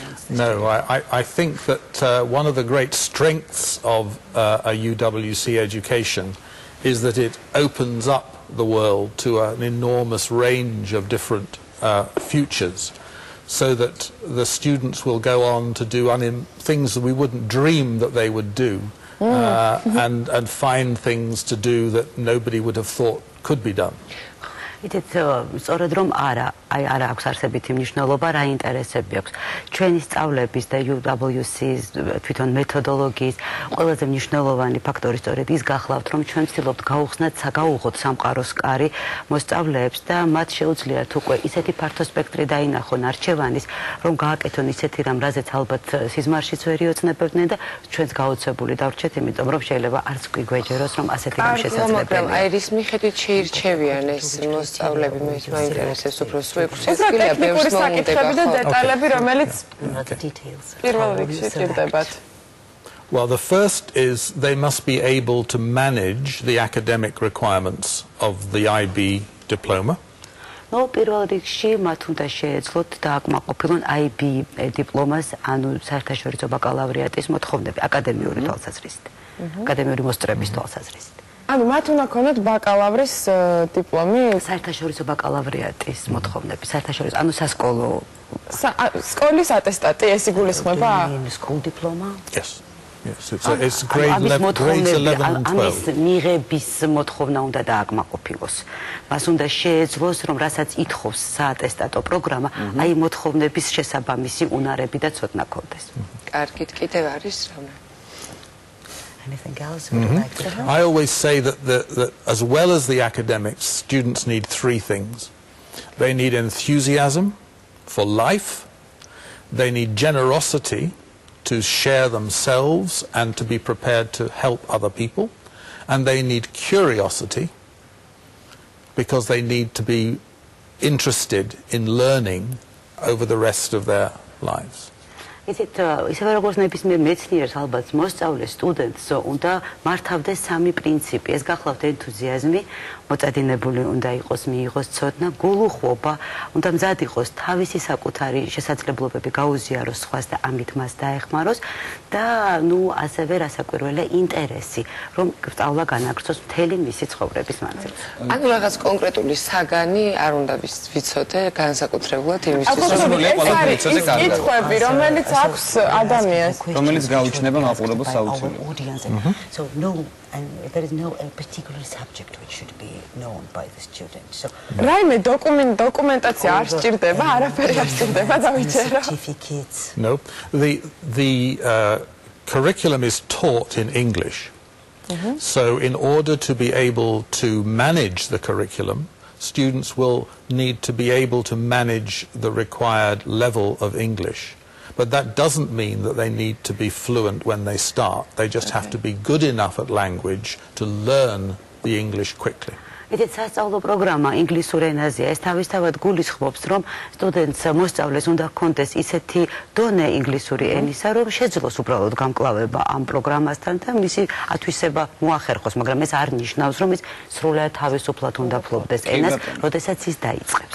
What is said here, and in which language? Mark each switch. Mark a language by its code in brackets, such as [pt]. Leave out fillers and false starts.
[en] No, I think that one of the great strengths of a UWC education is that it opens up the world to an enormous range of different futures, so that the students will go on to do things that we wouldn't dream that they would do, and find things to do that nobody would have thought could be done. [ka] ითით სწორედ რომ არა აქვს არსებითი მნიშვნელობა რა ინტერესები აქვს ჩვენი სწავლების და UWC-ის თვითონ მეთოდოლოგიის ყველაზე მნიშვნელოვანი ფაქტორი სწორედ ის გახლავთ რომ ჩვენ ვცდილობთ გაუღოთ სამყაროს კარი მოსწავლეებს და მათ შეუძლიათ უკვე ისეთი ფართო სპექტრი დაინახონ არჩევანის რომ გააკეთონ ისეთი რამ რაზეც ალბათ სიზმარშიც ვერ იოცნებებდნენ და ჩვენს გაოცებული დავრჩეთ იმიტომ რომ შეიძლება არც კი გვეჯეროს რომ ასეთი რამ შესაძლებელია აი რის მიხედვით შეირჩევიან ეს მოსწავლები მე მაინტერესებს უფრო სუექსისგილია ბევრს საკითხები და დეტალები რომელიც პირველ რიგში ჭირდებათ. [en] Well, the first is they must be able to manage the academic requirements of the IB diploma. [ka] No, პირველ რიგში მათ უნდა შეეძლოთ დააკმაყოფილონ IB დიპლომას, ანუ საერთაშორისო ბაკალავრიატის მოთხოვნები, აკადემიური თვალსაზრისით, აკადემიური მოსწრების თვალსაზრისით. ანუ მათ უნდა ქონოთ ბაკალავრის დიპლომი, საერთაშორისო ბაკალავრიატის მოთხოვნები, საერთაშორისო, ანუ სასკოლო სკოლის ატესტატი, ეს იგულისხმება? [en] School diploma? Yes. Yes, it's grades 11 and 12. [ka] ამის მიღების მოთხოვნა უნდა დააკმაყოფილოს. მას უნდა შეეძლოს, რომ რასაც ითხოვს საატესტატო პროგრამა, აი მოთხოვნების შესაბამისი უნარები და ცოდნა ქონდეს. კარგით, კიდევ არის რამე? [en] Anything else would you like to have? I always say that as well as the academics, students need three things. They need enthusiasm for life, they need generosity to share themselves and to be prepared to help other people, and they need curiosity because they need to be interested in learning over the rest of their lives. [ka] ისევე როგორც ნებისმიერ მეცნიერს ალბათ მოსწავლე სტუდენტს უნდა მართავდეს სამი პრინციპი. ეს გახლავთ ენთუზიაზმი, მოწადინებული უნდა იყოს, მიიღოს ცოდნა, გულუხვობა, უნდა მზად იყოს თავისი საკუთარი შესაძლებლობები გაუზიაროს სხვას და ამით მას დაეხმაროს და ასევე რასაკვირველია ინტერესი, რომ სწავლა განაგრძოს მთელი მისი ცხოვრების მანძილზე. ანუ რაღაც კონკრეტული საგანი არ უნდა ვიცოდე განსაკუთრებულად იმისთვის, რომ ეს კითხვები, რომელიც აქვს ადამიანს, რომელიც გაუჩნდება მაყურებელს საუცხოელო. [en] So no, and there is no particular subject which should be known by the student. So [ka] რაიმე დოკუმენტაცია არ სჭირდება, არაფერი არ სჭირდება, დავიწერო. [en] Certificates. No, the curriculum is taught in English. So in order to be able to manage the curriculum, students will need to be able to manage the required level of English. But that doesn't mean that they need to be fluent when they start. They just have to be good enough at language to learn the English quickly. [ka] ითით სასწავლო პროგრამა ინგლისურ ენაზეა. ეს თავისთავად გულისხმობს, რომ სტუდენტს მოსწავლეს უნდა ჰქონდეს ისეთი დონე ინგლისური ენისა, რომ შეძლოს უბრალოდ გამკლავება ამ პროგრამასთან და მისი ათვისება მოახერხოს, მაგრამ ეს არ ნიშნავს, რომ ის სრულად თავისუფლად უნდა ფლობდეს ენას, როდესაც ის დაიწყებს.